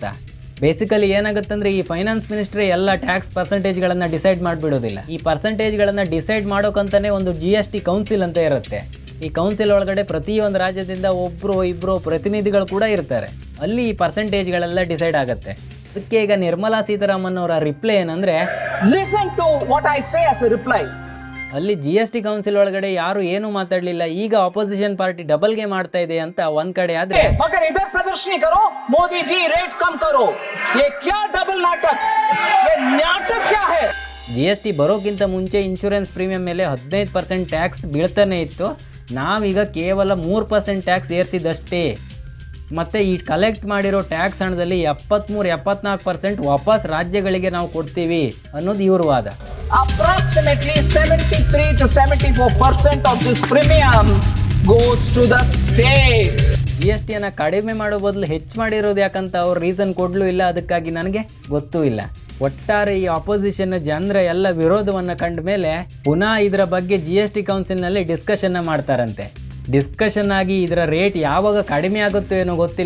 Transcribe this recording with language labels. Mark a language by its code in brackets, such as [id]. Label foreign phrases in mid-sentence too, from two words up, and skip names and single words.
[kn] ಬೇಸಿಕಲಿ ಏನಾಗುತ್ತಂದರೆ ಈ [en] finance ministry [kn] ಎಲ್ಲ ಟ್ಯಾಕ್ಸ್ ಪರ್ಸೆಂಟೇಜ್ಗಳನ್ನು ಡಿಸೈಡ್ ಮಾಡಿಬಿಡೋದಿಲ್ಲ. ಈ ಪರ್ಸೆಂಟೇಜ್ಗಳನ್ನು ಡಿಸೈಡ್ ಮಾಡೋಕ್ಕಂತಲೇ ಒಂದು [en] GST council [kn] ಅಂತ ಇರುತ್ತೆ. ಈ ಕೌನ್ಸಿಲ್ ಒಳಗಡೆ ಪ್ರತಿಯೊಂದು ರಾಜ್ಯದಿಂದ ಒಬ್ಬರು ಇಬ್ಬರು ಪ್ರತಿನಿಧಿಗಳು ಕೂಡ ಇರ್ತಾರೆ. ಅಲ್ಲಿ ಈ ಪರ್ಸೆಂಟೇಜ್ಗಳೆಲ್ಲ ಡಿಸೈಡ್ ಆಗುತ್ತೆ. ಅದಕ್ಕೆ ಈಗ ನಿರ್ಮಲಾ ಸೀತಾರಾಮನ್ ಅವರ ರಿಪ್ಲೈ ಏನಂದ್ರೆ, [en] Listen to what I say as a reply. [kn] ಅಲ್ಲಿ [en] GST council [kn] ಒಳಗಡೆ ಯಾರು ಏನು ಮಾತಾಡಲಿಲ್ಲ, ಈಗ [en] opposition party [kn] ಡಬಲ್ಗೆ ಮಾಡ್ತಾ ಇದೆ ಅಂತ ಒಂದ್ ಕಡೆ ಆದ್ರೆ, [hi] मगर इधर प्रदर्शनी करो, मोदी जी रेट कम करो. ये क्या डबल नाटक, ये नाटक क्या है? [kn] GST ಬರೋಕ್ಕಿಂತ ಮುಂಚೆ [en] insurance premium [kn] ಮೇಲೆ 15% ಟ್ಯಾಕ್ಸ್ ಬೀಳ್ತಾನೆ ಇತ್ತು. ನಾವೀಗ ಕೇವಲ 3% ಟ್ಯಾಕ್ಸ್ ಏರಿಸಿದಷ್ಟೇ. ಮತ್ತು ಈ ಕಲೆಕ್ಟ್ ಮಾಡಿರೋ ಟ್ಯಾಕ್ಸ್ ಹಣದಲ್ಲಿ 73-74% ವಾಪಸ್ ರಾಜ್ಯಗಳಿಗೆ ನಾವು ಕೊಡ್ತೀವಿ ಅನ್ನೋದು ಇವ್ರ ವಾದ. [en] Approximately 73 to 74% of this premium goes to the states. [kn] GSTಯನ್ನು ಕಡಿಮೆ ಮಾಡೋ ಬದಲು ಹೆಚ್ಚು ಮಾಡಿರೋದು ಯಾಕಂತ ಅವ್ರು ರೀಸನ್ ಕೊಡಲೂ ಇಲ್ಲ. ಅದಕ್ಕಾಗಿ ನನಗೆ ಗೊತ್ತೂ ಇಲ್ಲ. ಒಟ್ಟಾರೆ ಈ ಅಪೋಸಿಷನ್ ಜನರ ಎಲ್ಲ ವಿರೋಧವನ್ನು ಕಂಡ ಮೇಲೆ ಪುನಃ ಇದರ ಬಗ್ಗೆ GST ಕೌನ್ಸಿಲ್ನಲ್ಲಿ ಡಿಸ್ಕಷನ್ನ ಮಾಡ್ತಾರಂತೆ. ಡಿಸ್ಕಷನ್ ಆಗಿ ಇದರ ರೇಟ್ ಯಾವಾಗ ಕಡಿಮೆ ಆಗುತ್ತೋ ಏನೋ ಗೊತ್ತಿಲ್ಲ.